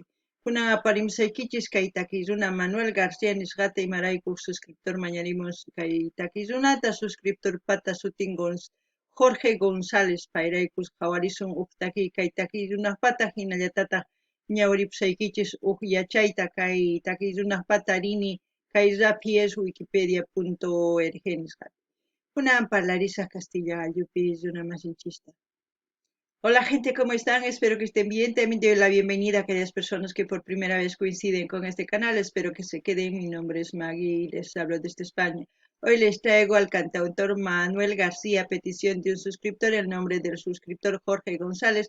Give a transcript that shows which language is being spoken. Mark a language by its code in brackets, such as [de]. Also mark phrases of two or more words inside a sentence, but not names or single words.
[qu] Kunan aparimsaykichis kay takiy runa Manuel García nisqata imaraykuq suscriptor mañarimun kay takiy runata suscriptor pata sutin Jorge González payraykus qhawarisun uq takiy kay takiy runaqpata hinallatataq ñawripusaykichis uq yachayta kay takiy runaqpata rini kay rapi es wikipedia.org nisqapi. Kunan parlarisaq Castilla gallupi runa masinchista. [es] Hola gente, ¿cómo están? Espero que estén bien. También doy la bienvenida a aquellas personas que por primera vez coinciden con este canal. Espero que se queden. Mi nombre es Maggie y les hablo desde España. Hoy les traigo al cantautor Manuel García, petición de un suscriptor, el nombre del suscriptor Jorge González.